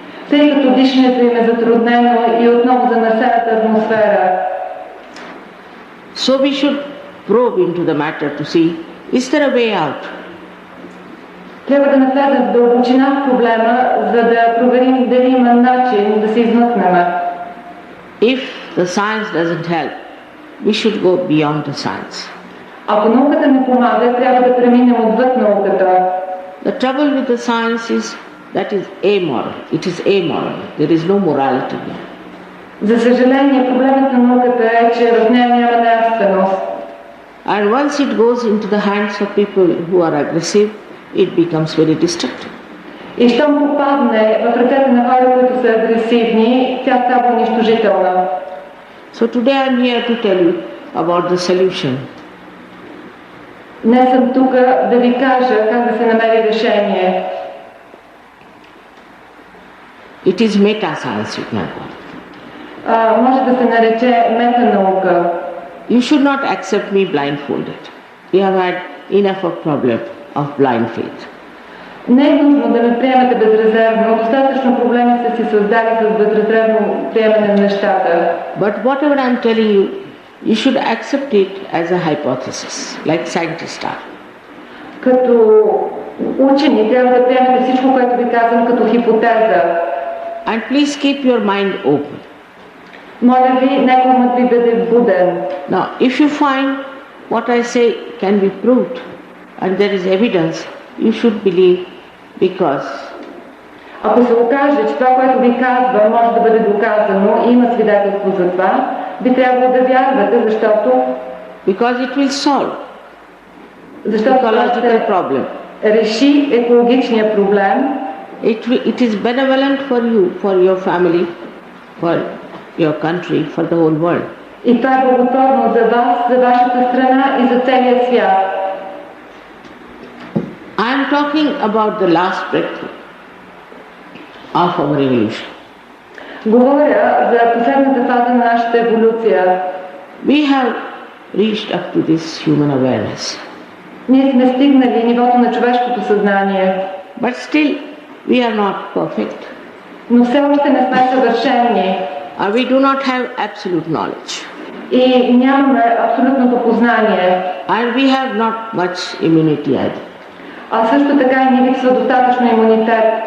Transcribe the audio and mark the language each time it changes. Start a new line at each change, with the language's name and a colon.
Bulgarian: Тъй като дишането им е затруднено и отново замърсената атмосфера.
English: So we should probe into the matter to see, is there a way out?
Bulgarian: Трябва да навлезем в дълбочина в проблема, за да проверим дали има начин да се измъкнем.
English: If the science doesn't help, we should go beyond the science.
Bulgarian: Ако науката не помага, трябва да преминем отвъд науката.
English: The trouble with the science is that is amoral. It is amoral. There is no morality here.
Bulgarian: За съжаление, проблемът на науката е, че в нея няма нравственост.
English: And once it goes into the hands of people who are aggressive, it becomes very destructive.
Bulgarian: И щом попадне в ръцете на хора, които са агресивни, тя става унищожителна.
English: So today I am here to tell you about the solution.
Bulgarian: Днес съм тук да ви кажа как да се намери решение.
English: It is meta-science, you can call it.
Bulgarian: Може да се нарече метанаука.
English: You should not accept me blindfolded. You have had enough of problem of blind faith.
Bulgarian: Не е нужно да ме приемете безрезервно. Достатъчно проблеми сте си създали с безрезервно приемане на нещата.
English: But whatever I am telling you, you should accept it as a hypothesis, like scientists are.
Bulgarian: Като учени трябва да приемете всичко, което ви казвам, като хипотеза.
English: And please keep your mind open.
Bulgarian: Моля ви, нека умът ви бъде буден.
English: Now, if you find what I say can be proved and there is evidence, you should believe because
Bulgarian: Ако се окаже, че това, което ви казва, може да бъде доказано и има свидетелство за това, би трябвало да вярвате, защото
English: it will solve ecological problem.
Bulgarian: Реши екологичния проблем.
English: It is benevolent for you, for your family, for your country, for the whole world.
Bulgarian: И това е благотворно за вас, за вашата страна и за целия свят.
English: I am talking about the last breakthrough of our evolution.
Bulgarian: Говоря за последната фаза на нашата еволюция.
English: We have reached up to this human awareness.
Bulgarian: Ние сме стигнали нивото на човешкото съзнание.
English: But still, we are not perfect.
Bulgarian: Но все още не сме съвършени.
English: We do not have absolute knowledge.
Bulgarian: И нямаме абсолютното познание.
English: And we have not much immunity either.
Bulgarian: А също така и ни липсва достатъчно имунитет.